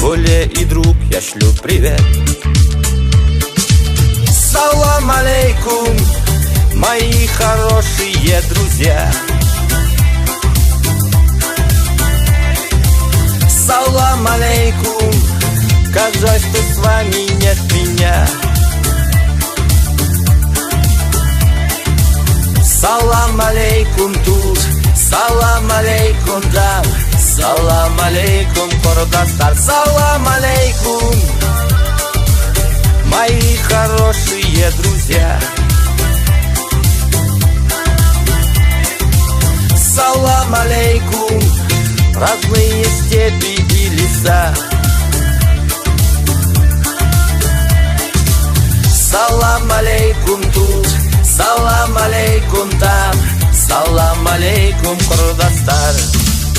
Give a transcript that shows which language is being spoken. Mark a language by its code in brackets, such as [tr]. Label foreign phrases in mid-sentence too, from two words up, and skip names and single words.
[ru] друзья и друг, я шлю привет. [ar] السلام عليكم, [ru] мои хорошие друзья. [ar] السلام عليكم, [ru] как жаль, что с вами нет меня. [ar] السلام عليكم [ru] тут, [ar] السلام عليكم [ru] там, [ar] السلام عليكم [ru] Кордастар. [ar] السلام عليكم, [ru] мои хорошие друзья. [ar] السلام عليكم, [ru] разные степи и леса. [ar] السلام عليكم [ru] тут, [ar] السلام عليكم [ru] там, [ar] السلام عليكم [ru] Кордастар.